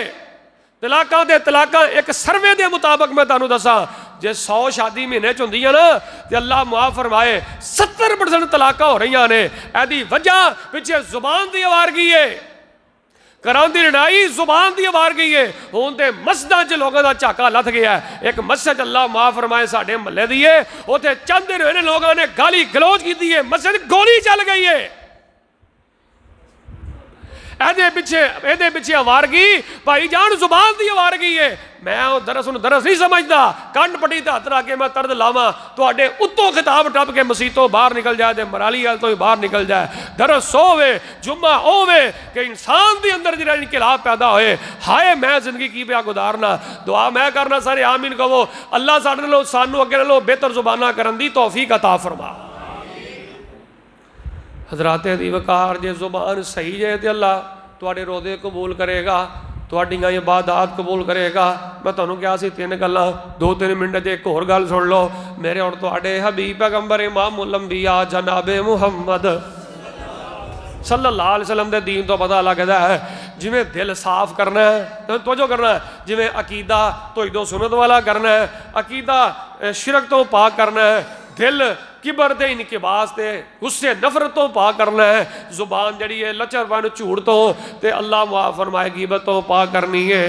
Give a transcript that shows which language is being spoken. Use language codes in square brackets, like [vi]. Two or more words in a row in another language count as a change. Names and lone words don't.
[pa] ਤਲਾਕ਼ਾਂ ਦੇ ਤਲਾਕ਼ਾਂ ਏਕ ਸਰਵੇ ਕੇ ਮੁਤਾਬਿਕ ਮੈਂ ਤੁਹਾਨੂੰ ਦੱਸਾਂ, ਜੇ 100 ਸ਼ਾਦੀ ਮਹੀਨੇ ਚ ਹੁੰਦੀ ਹੈ ਨਾ ਤੋ ਅੱਲਾਹ ਮੁਆਫ਼ ਫ਼ਰਮਾਏ 70% ਤਲਾਕ਼ਾਂ ਹੋ ਰਹੀ ਨੇ। ਯਦੀ ਵਜ੍ਹਾ ਪਿੱਛੇ ਜ਼ੁਬਾਨ ਕੀ ਆਵਾਰਗੀ ਹੈ, ਘਰਾਂ ਦੀ ਲੜਾਈ ਜ਼ੁਬਾਨ ਕੀ ਆਵਾਰਗੀ ਹੈ। ਹੁਣ ਤੇ ਮਸਜਿਦਾਂ ਚ ਲੋਗੋਂ ਕਾ ਝਾਕਾ ਲੱਥ ਗਿਆ ਹੈ। ਏਕ ਮਸਜਿਦ ਅੱਲਾਹ ਮਾਫ਼ ਫ਼ਰਮਾਏ ਸਾਡੇ ਮਹੱਲੇ ਦੀ ਹੈ, ਉੱਥੇ ਚੰਦ ਦਿਨ ਹੋਏ ਨੇ ਲੋਗੋਂ ਨੇ ਗਾਲੀ ਗਲੋਚ ਕੀ ਹੈ, ਮਸਜਿਦ ਗੋਲੀ ਚੱਲ ਗਈ ਹੈ। ਇਹਦੇ ਪਿੱਛੇ ਆਵਾਰਗੀ ਭਾਈ ਜਾਨ ਜ਼ੁਬਾਨ ਦੀ ਆਵਾਰਗੀ ਹੈ। ਮੈਂ ਉਹ ਦਰਸ ਨੂੰ ਦਰਸ ਨਹੀਂ ਸਮਝਦਾ, ਕੰਨ ਪੱਟੀ ਤੇ ਹੱਥ ਰੱਖ ਕੇ ਮੈਂ ਤਰਦ ਲਾਵਾਂ ਤੁਹਾਡੇ ਉੱਤੋਂ ਖਿਤਾਬ ਟੱਪ ਕੇ ਮਸੀਤੋਂ ਬਾਹਰ ਨਿਕਲ ਜਾਏ ਤੇ ਮਰਾਲੀ ਵਾਲ ਤੋਂ ਹੀ ਬਾਹਰ ਨਿਕਲ ਜਾਏ। ਦਰਸ ਹੋਵੇ ਜੁਮਾ ਹੋਵੇ ਕਿ ਇਨਸਾਨ ਦੇ ਅੰਦਰ ਜਿਹੜਾ ਇਨਕਲਾਬ ਪੈਦਾ ਹੋਏ। ਹਾਏ ਮੈਂ ਜ਼ਿੰਦਗੀ ਕੀ ਪਿਆ ਗੁਜ਼ਾਰਨਾ। ਦੁਆ ਮੈਂ ਕਰਨਾ, ਸਾਰੇ ਆਮੀਨ ਕਹੋ। ਅੱਲਾਹ ਸਾਡੇ ਨਾਲੋਂ ਸਾਨੂੰ ਅੱਗੇ ਨਾਲੋਂ ਬਿਹਤਰ ਜ਼ੁਬਾਨਾਂ ਕਰਨ ਦੀ ਤੌਫੀਕ ਅਤਾ ਫਰਮਾ। ਹਜ਼ਰਾਤੇ ਦੀ ਵਕਾਰ ਜੇ ਜ਼ੁਬਾਨ ਸਹੀ ਹੈ ਤੋ ਅੱਲਾਹ ਤੁਹਾਡੇ ਰੋਜ਼ੇ ਕ਼ਬੂਲ ਕਰੇਗਾ, ਤੁਹਾਡੀਆਂ ਇਬਾਦਤ ਕ਼ਬੂਲ ਕਰੇਗਾ। ਮੈਂ ਤੁਹਾਨੂੰ ਕਿਹਾ ਸੀ 3 ਗੱਲਾਂ, 2-3 ਮਿੰਟ ਚ ਏਕ ਹੋਰ ਗੱਲ ਸੁਣ ਲੋ। ਮੇਰੇ ਔਰ ਤੁਹਾਡੇ ਹਬੀਬ ਪੈਗ਼ੰਬਰ [ar] إمام الأنبياء [pa] ਜਨਾਬੇ ਮੁਹੰਮਦ [ar] صلى الله عليه وسلم [pa] ਦੇ ਦੀਨ ਤੋਂ ਪਤਾ ਲੱਗਦਾ ਹੈ। ਜਿਵੇਂ ਦਿਲ ਸਾਫ਼ ਕਰਨਾ ਹੈ, ਤਵੱਜੋ ਕਰਨਾ ਹੈ, ਜਿਵੇਂ ਅਕੀਦਾ ਤੌਹੀਦੋ ਸੁੰਨਤ ਵਾਲਾ ਕਰਨਾ ਹੈ, ਅਕੀਦਾ ਸ਼ਿਰਕ ਤੋਂ ਪਾਕ ਕਰਨਾ ਹੈ, ਦਿਲ ਕਿਬਰ ਤੇ ਇਨਕਿਬਾਸ ਤੇ ਗੁੱਸੇ ਨਫ਼ਰਤ ਤੋਂ ਪਾ ਕਰਨਾ ਹੈ, ਜ਼ੁਬਾਨ ਜੜੀ ਹੈ ਲੱਚਰਪਨ ਝੂਠ ਤੋਂ ਤੇ ਅੱਲਾਹ ਮੁਆਫ਼ ਫ਼ਰਮਾਏ ਗ਼ੀਬਤ ਤੋਂ ਪਾ ਕਰਨੀ ਹੈ।